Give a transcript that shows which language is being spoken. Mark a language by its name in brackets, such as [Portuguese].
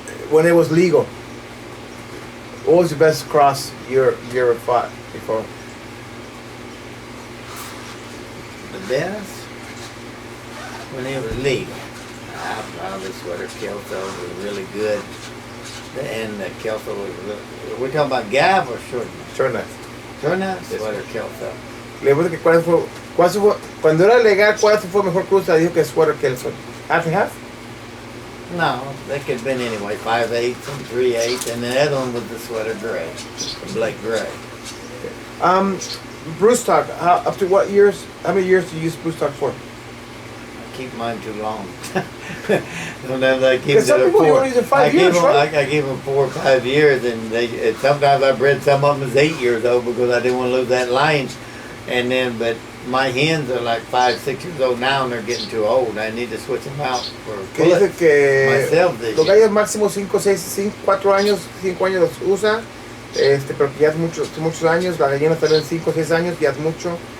[English] When it was legal, what was the best cross you ever fought before? The best? When it was legal. I probably sweater Kelso was really good. And the Kelso was we're talking about gav or short knife? Short knife. Short knife? Yes. Sweater Kelso. [Spanish] Le pregunto que cuál fue, cuando era legal, ¿cuál fue mejor cruza? Dijo que Sweater Kelso. [English] Half and half? No, they could have been anyway, 5/8 and 3/8, and the other one was the sweater gray, the Blake gray. Bruce Talk, up to what years? How many years do you use Bruce Talk for? I keep mine too long. Sometimes I keep Because some it people you at 4. only use it 5 years, right? I give them 4 or 5 years, and sometimes I bred some of them as 8 years old because I didn't want to lose that line. And then, but my hens are like 5, 6 years old now, and they're getting too old. I need to switch them out for [Spanish] Que dice que [English] myself this [Spanish] los [English] year. [Spanish] gallos máximo 5, 6, 4 años, 5 años los usa, pero que ya es muchos años, las gallinas también 5, 6 años, ya es mucho.